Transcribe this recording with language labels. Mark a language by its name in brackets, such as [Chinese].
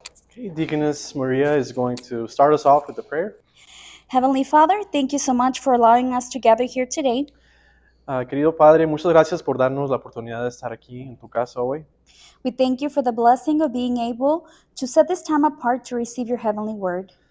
[English] Okay, Deaconess Maria is going to start us off with a prayer. Heavenly Father, thank you so much for allowing us to gather here today. [Spanish] Querido Padre, muchas gracias por darnos la oportunidad de estar aquí en tu casa hoy. [English] We thank you for the blessing of being able to set this time apart to receive your heavenly word.